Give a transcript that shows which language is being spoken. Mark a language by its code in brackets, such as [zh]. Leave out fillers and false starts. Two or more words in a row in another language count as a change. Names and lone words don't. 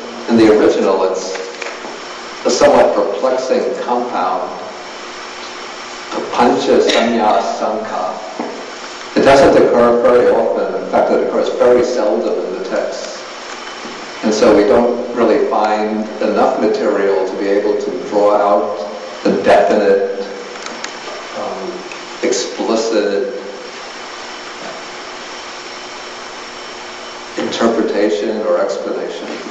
[en] In the original, it's a somewhat perplexing compound, [pi] papancha sanya sankha. [en] It doesn't occur very often. In fact, it occurs very seldom in the text. And so we don't really find enough material to be able to draw out a definite, explicit interpretation or explanation.